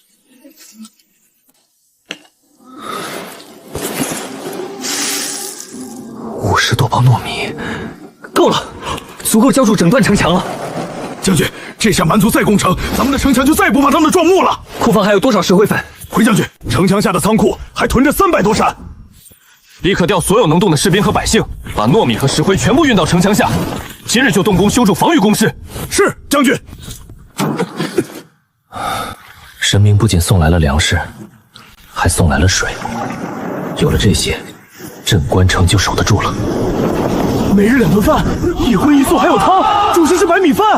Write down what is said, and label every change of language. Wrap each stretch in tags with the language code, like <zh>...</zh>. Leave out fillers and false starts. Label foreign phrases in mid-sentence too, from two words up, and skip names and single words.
<zh>50 多包糯米，够了，足够浇筑整段城墙了。将军，这下蛮族再攻城，咱们的城墙就再也不怕他们撞木了。库房还有多少石灰粉？回将军，城墙下的仓庫還囤着300多扇。立刻調所有能動的士兵和百姓，把糯米和石灰全部運到城牆下。今日就動工修築防禦工事。是，將軍。神明不僅送來了糧食，還送來了水。有了這些，鎮關城就守得住了。每日2頓飯，1葷1素還有湯，主食是白米飯。</zh>